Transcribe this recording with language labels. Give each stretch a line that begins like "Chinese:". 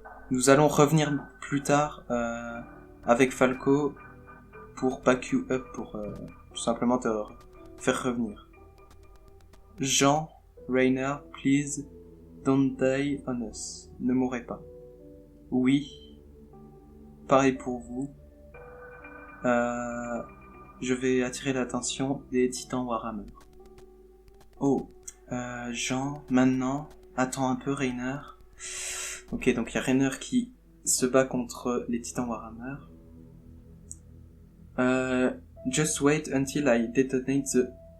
French: Nous allons revenir plus tard avec Falco pour
English: back you up,
French: pour tout simplement te faire revenir.
English: Jean, Rainer, please, don't die on us.
French: Ne mourrez pas. Oui. Pareil pour vous. Je vais attirer l'attention des titans Warhammer. Oh. Jean, maintenant. Attends un peu, Rainer. Ok, donc il y a Rainer qui se bat contre les titans Warhammer.
English: Just wait until I detonate the...